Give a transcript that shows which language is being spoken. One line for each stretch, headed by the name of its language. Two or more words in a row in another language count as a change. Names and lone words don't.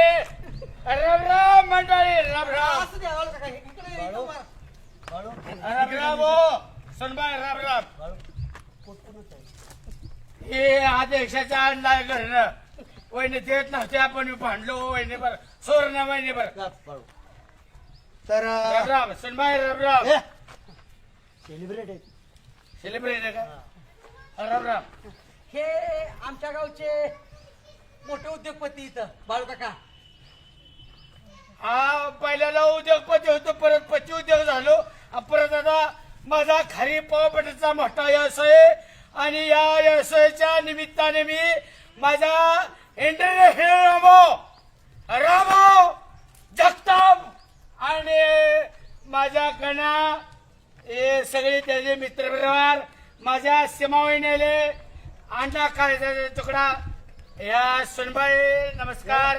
Marathi: राम राम मंडळी, राम राम. राम राम हो सुनबाई, राम राम. हे अध्यक्षाच्या आणलाय घरनं. वहिनी देत नव्हते, आपण भांडलो वहिनी बर, सोरण वहिनी बर. तर राम राम सुनबाई, राम राम. सेलिब्रेट आहे. सेलिब्रेट आहे का? राम राम. हे आमच्या गावचे मोठे उद्योगपती इथं बाळू काका. हा पहिल्याला उद्योगपती होतो, परत पती उद्योग झालो, परत आता माझा खारी पावपटाचा मोठा व्यवसाय आहे. आणि या व्यवसायाच्या निमित्ताने मी माझा इंटरनॅशनल रामो जगताप आणि माझ्या गणा हे सगळे त्याचे मित्रपरिवार, माझ्या सीमावहिनीले अण्णा काळजाचा तुकडा, या सुनबाई नमस्कार.